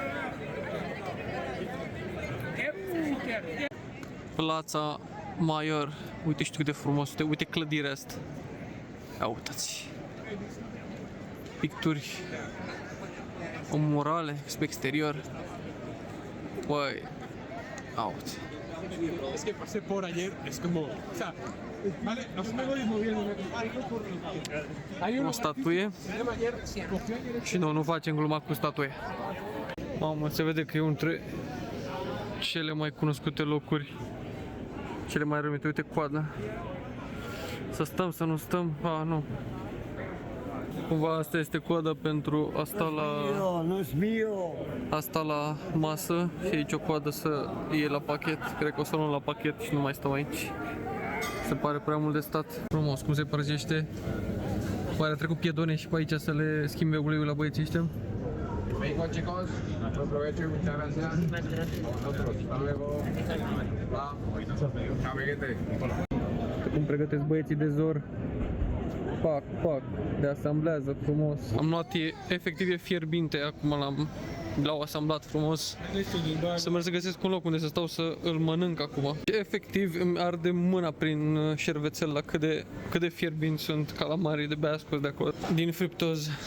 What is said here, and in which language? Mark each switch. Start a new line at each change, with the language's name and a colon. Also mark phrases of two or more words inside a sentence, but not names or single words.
Romanian: Plața Mayor. Uite, știu cât de frumos. Uite clădirea asta. Ia uitați. Picturi. O murale pe exterior. Băi. Uite.
Spanish: Es que pasé por ayer, es como, o sea, vale, nos me voy moviendo. Hay
Romanian: O statuie. Și noi nu facem gluma cu statuie. Mamă, se vede că e unul dintre cele mai cunoscute locuri, cele mai renumite. Uite coada. Să stăm, să nu stăm. Nu. Cumva asta este coada pentru a sta la masă și aici o coadă să iei la pachet. Cred că o să luăm la pachet și nu mai stau aici. Se pare prea mult de stat. Frumos, cum se părăsește. Oare a trecut piedone și pe aici să le schimbe uleiul la băieții ăștia?
Spanish: Vengo, chicos, mucho provecho y muchas gracias. Nosotros, hasta luego. Chao, amiguete.
Romanian: Cum pregătesc băieții de zor. Pac, pac, de asamblează frumos. Am luat, efectiv e fierbinte, acum l-au asamblat frumos. Să merg să găsesc un loc unde să stau să îl mănânc acum. Efectiv îmi arde mâna prin șervețel la cât de fierbinți sunt calamarii de bea scos de acolo, din friptoză.